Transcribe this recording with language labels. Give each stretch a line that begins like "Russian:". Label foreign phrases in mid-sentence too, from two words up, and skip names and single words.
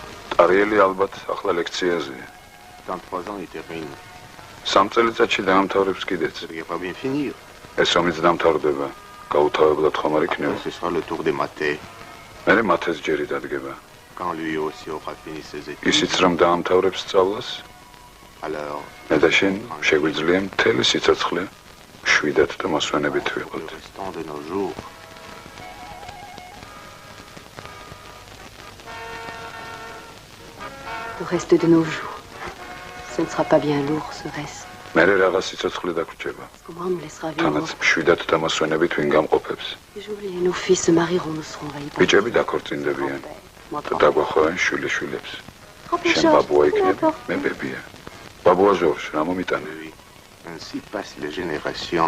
Georgian: Arieli ალბათ ახლა ლექციაზეა.
French: Dans 3 ans, il termine.
Georgian: 3 წელიწადში დაამთავრებს კიდეც.
French: Il va bien finir.
Georgian: ეს ომიც დამთავრდება. გაუთავებლად ხომ არ იქნება?
French: Ce sera le tour des mathés.
Georgian: მე მათეს ჯერი დადგება.
French: Quand lui aussi aura fini ses études.
Georgian: ისიც რომ დაამთავრებს სწავლას,
French: Alors,
Georgian: მე და შენ შეგვიძლია მთელი სიცოცხლე შვიდად და მოსვენებით ვიყოთ.
French: le restant de nos jours. Le reste de nos jours. Ce ne sera pas bien lourd, serait-ce.
Georgian: მე რაღაც სიცოცხლე დაგვრჩება.
French: Au moins, on me laissera
Georgian: თანაც
French: vivre.
Georgian: შვიდად და მოსვენებით ვინ გამყოფებს.
French: Et j'oublie, et nos fils se marieront, nous serons envahis par
Georgian: ბიჭები დაქორწინდებიან და დაგვახოვენ შვილიშვილებს.
French: Grand-père
Georgian: შენ
French: Georges,
Georgian: ბაბუა იქნები,
French: n'importe.
Georgian: მე ბებია. ბაბუა ჟორჟ, რა მომიტანე?
French: Ainsi passent les générations.